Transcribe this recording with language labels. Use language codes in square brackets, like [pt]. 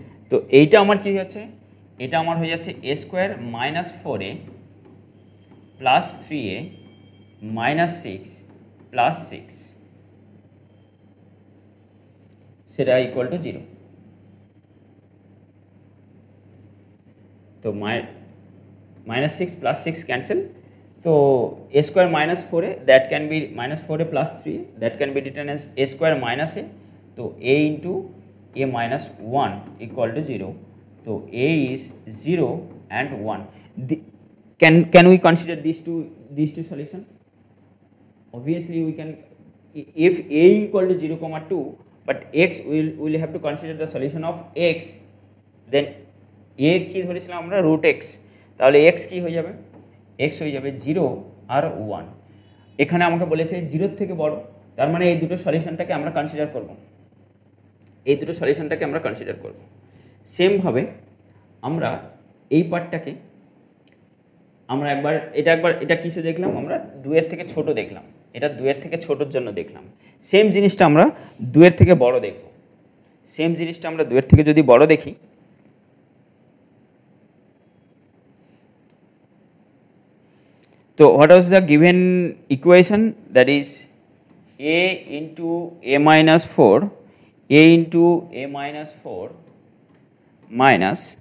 [bn] তো এইটা আমার কি হচ্ছে, এটা আমার হয়ে যাচ্ছে a square minus 4a plus 3a minus 6 plus 6, সেটা ইকুয়াল টু 0। [en] তো minus 6 plus 6 cancel, so a square minus 4a, that can be minus 4a plus 3a, that can be written as a square minus a, so a into a minus 1 equal to 0, so a is 0 and 1. Can we consider these two solution? Obviously we can, if a equal to 0 comma 2, but x will have to consider the solution of x, then a [bn] কি ধরেছিলাম আমরা root x, তাহলে x কি হয়ে যাবে, x হয়ে যাবে 0 আর 1। এখানে আমাকে বলেছে 0 থেকে বড়, তার মানে এই দুটো সলিউশনটাকে আমরা কনসিডার করব, এই দুটো সলিউশনটাকে আমরা কনসিডার করব। সেমভাবে আমরা এই পার্টটাকে আমরা একবার এটা কিসে দেখলাম, আমরা 2 এর থেকে ছোট দেখলাম, এটা 2 এর থেকে ছোটোর জন্য দেখলাম। সেম জিনিসটা আমরা 2 এর থেকে বড় দেখব, সেম জিনিসটা আমরা 2 এর থেকে যদি বড় দেখি, [en] so what was the given equation, that is a into a minus 4, a into a minus 4 minus